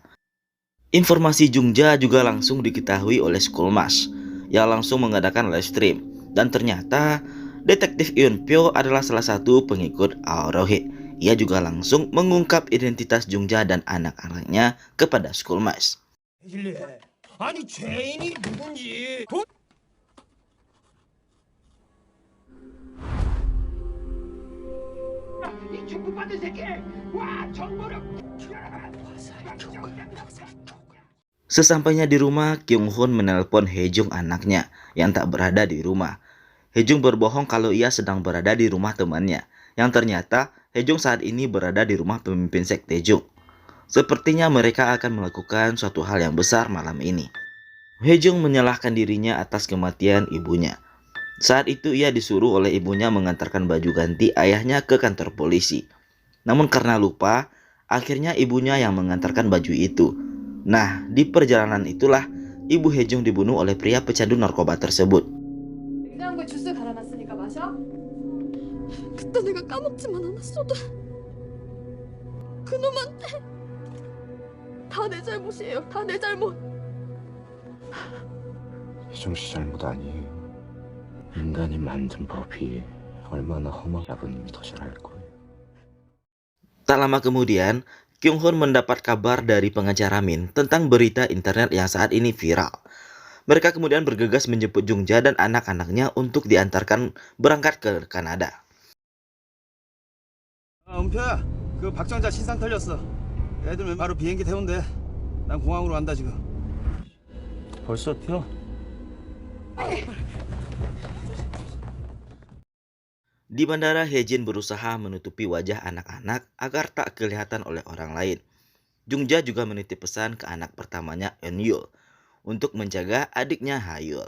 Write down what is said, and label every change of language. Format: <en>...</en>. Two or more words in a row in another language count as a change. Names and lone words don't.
<id>Informasi Jungja juga langsung diketahui oleh Schoolmash, yang langsung mengadakan</id> <en>live stream.</en> <id>Dan ternyata, detektif Eun Pyo adalah salah satu pengikut Al-Rohit. Ia juga langsung mengungkap identitas Jungja dan anak-anaknya kepada Schoolmash.</id> <ko>아니 죄인이 누군지 이 축복받은 새끼 와 정보력</ko> <id>Sesampainya di rumah, Kyung Hoon menelpon Hejung anaknya yang tak berada di rumah. Hejung berbohong kalau ia sedang berada di rumah temannya, yang ternyata Hejung saat ini berada di rumah pemimpin sekte Jung. Sepertinya mereka akan melakukan suatu hal yang besar malam ini. Hejung menyalahkan dirinya atas kematian ibunya. Saat itu ia disuruh oleh ibunya mengantarkan baju ganti ayahnya ke kantor polisi. Namun karena lupa, akhirnya ibunya yang mengantarkan baju itu. Nah, di perjalanan itulah ibu Hejung dibunuh oleh pria pecandu narkoba tersebut.</id> <ko>냉장고에 주스 갈아놨으니까 마셔. 그때 내가 까먹지만 않았어도 그놈한테 다 내 잘못이에요. 다 내 잘못. 혜정 씨 잘못 아니에요. 인간이 만든 법이 얼마나 험하게 아버님이 더 잘 알 거예요.</ko> <id>Tak lama kemudian, Kyung Hoon mendapat kabar dari pengacara Min tentang berita internet yang saat ini viral. Mereka kemudian bergegas menjemput Jungja dan anak-anaknya untuk diantarkan berangkat ke Kanada.</id> <ko>은표야, 그 박정자 신상 털렸어. 애들 바로 비행기 태운대. 난 공항으로 간다 지금. 벌써 튀어?</ko> <id>Di bandara, Hejin berusaha menutupi wajah anak-anak agar tak kelihatan oleh orang lain. Jungja juga menitip pesan ke anak pertamanya Eun-yul untuk menjaga adiknya Ha-yul.</id>